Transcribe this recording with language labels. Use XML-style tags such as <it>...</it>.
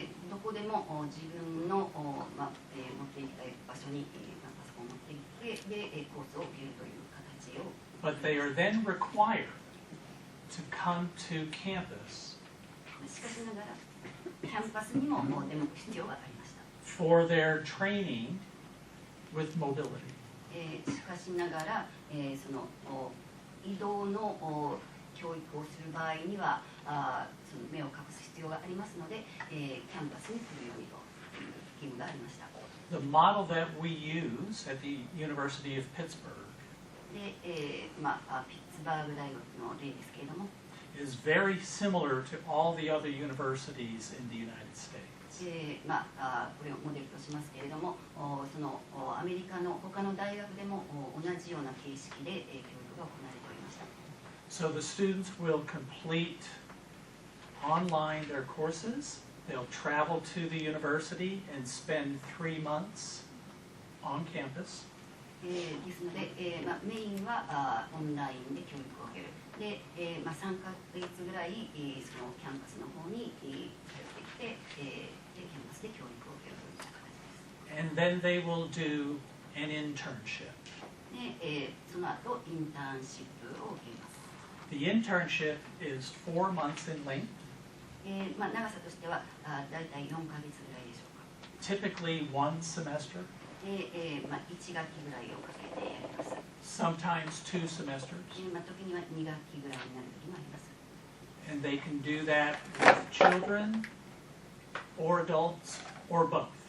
<ja>どこでも自分の、持っていきたい場所に、パソコンを持っていってで、コースを受けるという形を。</ja> <en>but they are then required to come to campus</en> <ja>しかしながら、キャンパスにも出向く必要がありました。</ja> <en>for their training with mobility.</en> <ja>しかしながら、その移動の教育をする場合にはその目を隠す必要がありますので、キャンパスに来るようにという義務がありました。</ja> <en>The model that we use at the University of Pittsburgh</en> <ja>で、ピッツバーグ大学の例ですけれども、</ja> <en>is very similar to all the other universities in the United States.</en> <ja>これをモデルとしますけれども、そのアメリカの他の大学でも同じような形式で教育が行われておりました。</ja> <en>So the students will complete online their courses. They'll travel to the university and spend 3 months on campus.</en> <ja>ですので、メインはオンラインで教育を受ける。で、3ヶ月ぐらいそのキャンパスの方に通ってきて、キャンパスで教育を受けるという形です。</ja> <en>And then they will do an internship.</en> <ja>で、その後インターンシップを受けます。</ja> <en>The internship is 4 months in length.</en> <ja>長さとしてはだいたい4ヶ月ぐらいでしょうか。</ja> <en>Typically 1 semester.</en> <ja>で、1学期ぐらいをかけてやります。</ja> <en>Sometimes 2 semesters.</en> <ja>時には2学期ぐらいになる時もあります。</ja> <en>And they can do that with children or adults or both.</en>